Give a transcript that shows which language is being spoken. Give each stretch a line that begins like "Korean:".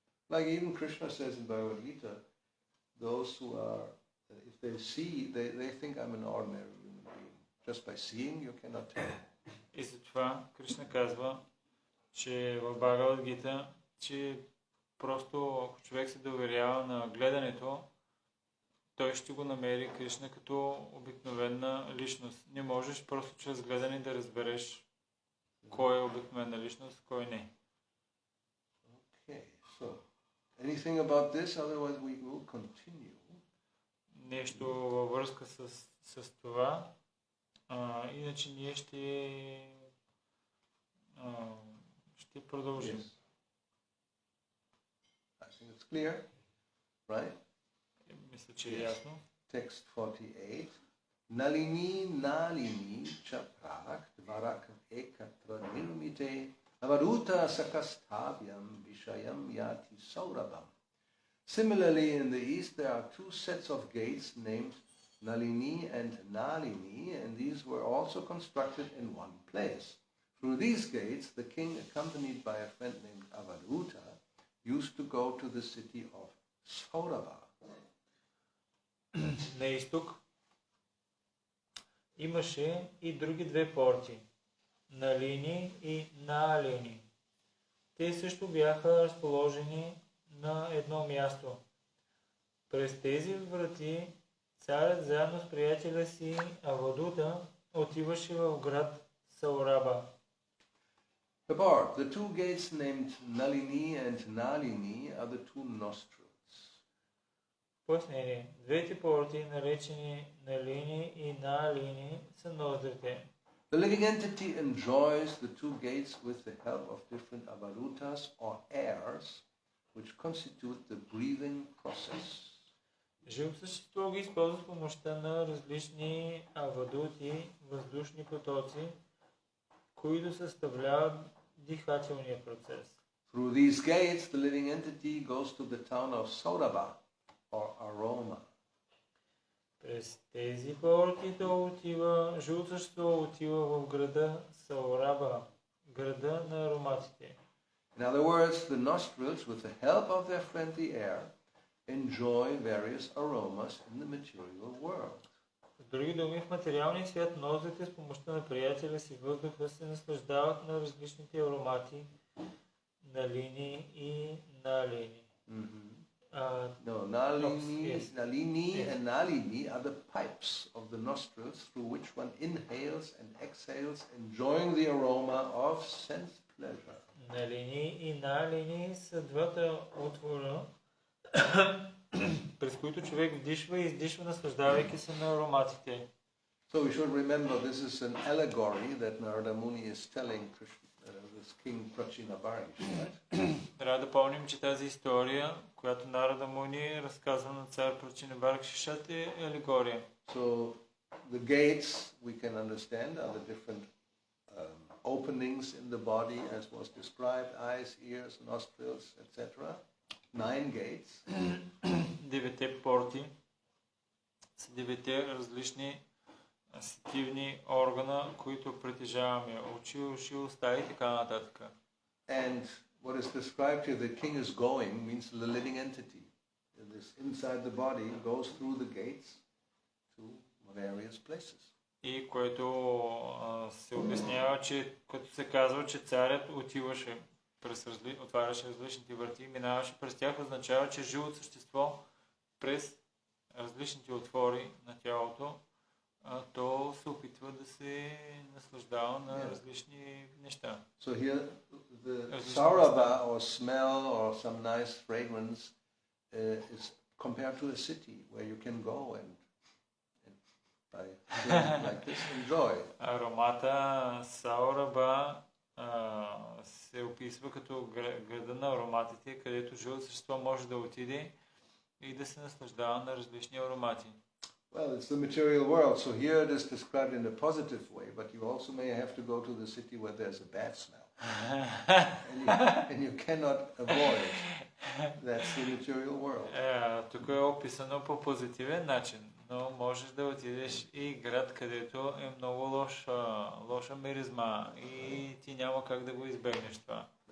English: Like even Krishna says in Bhagavad Gita, those who are, if they see, they think I'm an ordinary human being. Just by seeing, you cannot tell.
Bulgarian: И затова Кришна казва, че в Бхагавад Гита, че просто ако човек се доверява на гледането, той ще го намери Кришна като обикновена личност. Не можеш просто чрез гледане да разбереш кой е обикновена личност, кой не.
English: Okay, so anything about this, otherwise we will continue.
Bulgarian: Нещо във връзка с това. Иначе ние ще продължим.
English: Yes. I think it's clear, right?
Bulgarian: Мисля, че е ясно.
English: Text 48.
Sanskrit: Nalini chaprak dvarak ekatra nirmite avaruta sakasthavyam vishayam yati saurabham.
English: Similarly, in the east there are two sets of gates named Nalini and Nalini, and these were also constructed in one place. Through these gates, the king, accompanied by a friend named Avaduta, used to go to the city of Saurabha.
Bulgarian: На изток имаше и други две порти, Налини и Наалини. Те също бяха разположени на едно място. През тези врати царят заедно с приятеля си Авадута отиваше в град Саураба.
English: Purport: the two gates named Nalini and Nalini are the two nostrils.
Bulgarian: Пояснение. Двете порти, наречени Налини и Наалини, са ноздрите.
English: The living entity enjoys the two gates with the help of different avarutas or airs, which constitute the breathing process.
Bulgarian: Живо същество ги използва с помощта на различни авадути, въздушни потоци, които съставляват дихателния процес.
English: Through these gates, the living entity goes to the town of Saurabha, or Aroma.
Bulgarian: През тези порти живото същество отива в града Саураба, града на ароматите.
English: In other words, the nostrils, with the help of their friendly air, enjoy various aromas in the material world.
Bulgarian: С други думи, в материалния свят ноздрите с помощта на приятеля си въздуха се наслаждават на различните аромати, налини и налини.
English: Nalini and Nalini are the pipes of the nostrils through which one inhales and exhales, enjoying the aroma of sense pleasure.
Bulgarian: Налини и налини са двата отвора, през които човек вдишва и издишва, наслаждавайки се на ароматите.
English: So we should remember this is an allegory that Narada Muni is telling this king Prachinabarish, right?
Bulgarian: Трябва да помним, че тази история, която Нарада Муни разказва на цар Прачинабаркшишат, е алегория.
English: So the gates we can understand are the different openings in the body as was described: eyes, ears, nostrils, etc. 9 gates.
Bulgarian: Девете порти са девете различни сетивни органа, които притежаваме. Очи, уши, уста и така нататък.
English: And what is described here, the king is going, means the living entity. This inside the body goes through the gates to various places.
Bulgarian: И което се обяснява, че като се казва, че царят отиваше отваряше различните врати, минаваше през тях, означава, че живото същество през различните отвори на тялото, то се опитва да се наслаждава на различни неща.
English: So here the Saurabha or smell or some nice fragrance is compared to a city where you can go and by doing like this enjoy.
Bulgarian: Аромата Саураба се описва като града на ароматите, където живото същество може да отиде и да се наслаждава на различни аромати.
English: Well, it's the material world, so here it is described in a positive way, but you also may have to go to the city where there's a bad smell. and you cannot avoid it. That's the material world.
Bulgarian: Тук е описано по позитивен начин, но можеш да отидеш и град, където е много лоша миризма и ти няма как да го избегнеш това.